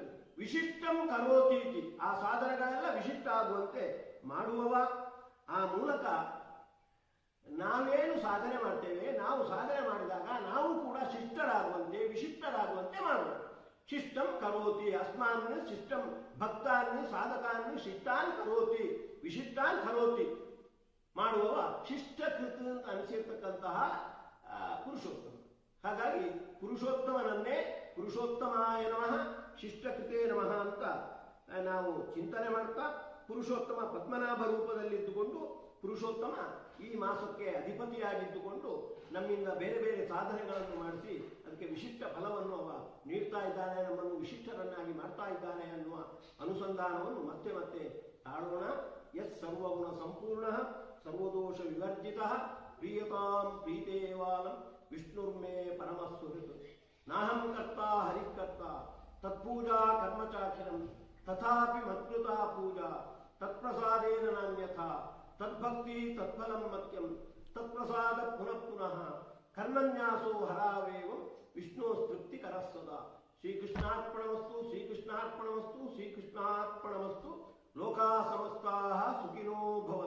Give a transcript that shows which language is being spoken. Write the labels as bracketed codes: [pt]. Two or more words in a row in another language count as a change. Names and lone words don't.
[sa] ವಿಶಿಷ್ಟಂ ಕರೋತೀತಿ, [kn] ಆ ಸಾಧನೆಗಳೆಲ್ಲ ವಿಶಿಷ್ಟ ಆಗುವಂತೆ ಮಾಡುವವ. ಆ ಮೂಲಕ ನಾವೇನು ಸಾಧನೆ ಮಾಡ್ತೇವೆ, ನಾವು ಸಾಧನೆ ಮಾಡಿದಾಗ ನಾವು ಕೂಡ ಶಿಷ್ಟರಾಗುವಂತೆ, ವಿಶಿಷ್ಟರಾಗುವಂತೆ ಮಾಡುವ. [sa] ಶಿಷ್ಟಂ ಕರೋತಿ ಅಸ್ಮಾನ್ ಶಿಷ್ಟಂ ಭಕ್ತಾನ್ ಸಾಧಕಾನ್ ಶಿಷ್ಟಾನ್ ಕರೋತಿ ವಿಶಿಷ್ಟಾನ್ ಕರೋತಿ [kn] ಮಾಡುವವ ಶಿಷ್ಟಕೃತ ಅಂತ ಅನಿಸಿರ್ತಕ್ಕಂತಹ ಪುರುಷೋತ್ತಮ. ಹಾಗಾಗಿ ಪುರುಷೋತ್ತಮನನ್ನೇ [sa] ಪುರುಷೋತ್ತಮಾಯ ನಮಃ ಶಿಷ್ಟಕೃತೇ ನಮಃ [kn] ಅಂತ ನಾವು ಚಿಂತನೆ ಮಾಡ್ತಾ, ಪುರುಷೋತ್ತಮ ಪದ್ಮನಾಭ ರೂಪದಲ್ಲಿದ್ದುಕೊಂಡು ಪುರುಷೋತ್ತಮ ಈ ಮಾಸಕ್ಕೆ ಅಧಿಪತಿಯಾಗಿದ್ದುಕೊಂಡು ನಮ್ಮಿಂದ ಬೇರೆ ಬೇರೆ ಸಾಧನೆಗಳನ್ನು ಮಾಡಿಸಿ ಅದಕ್ಕೆ ವಿಶಿಷ್ಟ ಫಲವನ್ನು ಅವ ನೀಡ್ತಾ ಇದ್ದಾನೆ, ನಮ್ಮನ್ನು ವಿಶಿಷ್ಟರನ್ನಾಗಿ ಮಾಡ್ತಾ ಇದ್ದಾನೆ ಅನ್ನುವ ಅನುಸಂಧಾನವನ್ನು ಮತ್ತೆ ಮತ್ತೆ ತಾಳೋಣ. [sa] यः सर्वगुणसम्पूर्णः सर्वदोषविवर्जितः प्रीयतां प्रीतेवालं विष्णुर्मे परमः सुहृत् नाहं कर्ता हरिः कर्ता तत्पूजा कर्म चाखिलम् तथापि मत्कृता पूजा तत्प्रसादेन नान्यथा तद्भक्ति तत्फलं मत्यं तत्प्रसाद पुनः पुनः कर्मन्यासो हरावेवं विष्णोस्तृप्तिकरः सदा श्रीकृष्णार्पणमस्तु श्रीकृष्णार्पणमस्तु श्रीकृष्णार्पणमस्तु लोकाः समस्ताः सुखिनो